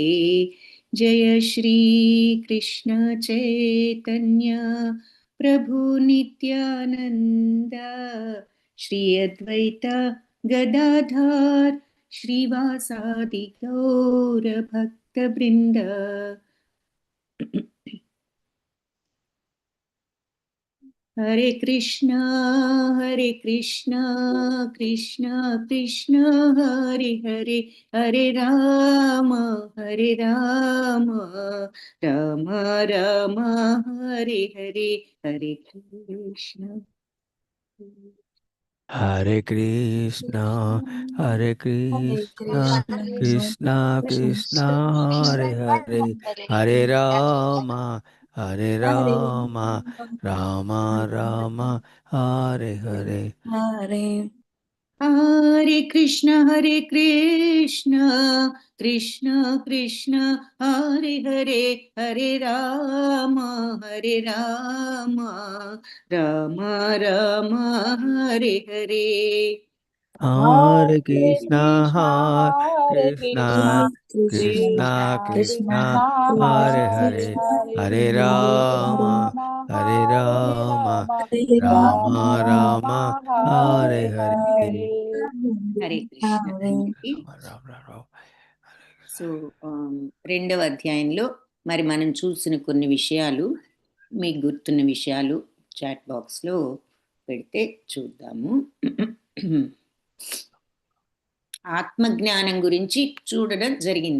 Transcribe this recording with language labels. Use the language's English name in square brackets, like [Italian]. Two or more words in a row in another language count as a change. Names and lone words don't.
[Sanskrit] जय श्री कृष्ण चैतन्य प्रभु नित्यानंद श्री अद्वैत गदाधर श्रीवासादि गौर भक्त वृंद। हरे कृष्णा कृष्ण कृष्ण हरे हरे, हरे राम राम राम हरे हरे, हरे कृष्ण हरे कृष्ण, हरे कृष्ण, कृष्ण कृष्ण, हरे हरे, हरे राम, हरे राम, राम राम, हरे हरे. हरे कृष्ण कृष्ण कृष्ण हरे हरे, हरे राम राम राम हरे हरे। हरे कृष्ण, हरे कृष्ण, Krishna Krishna Krishna कृष्ण, हरे हरे, हरे राम, हरे राम, राम राम, हरे हरे. [Telugu] హరే కృష్ణ అందరికీ. సో రెండవ అధ్యాయంలో మరి మనం చూసిన కొన్ని విషయాలు, మీకు గుర్తున్న విషయాలు [English] chat boxలో [Telugu] పెడితే చూద్దాము. ఆత్మజ్ఞానం గురించి చూడడం జరిగింది.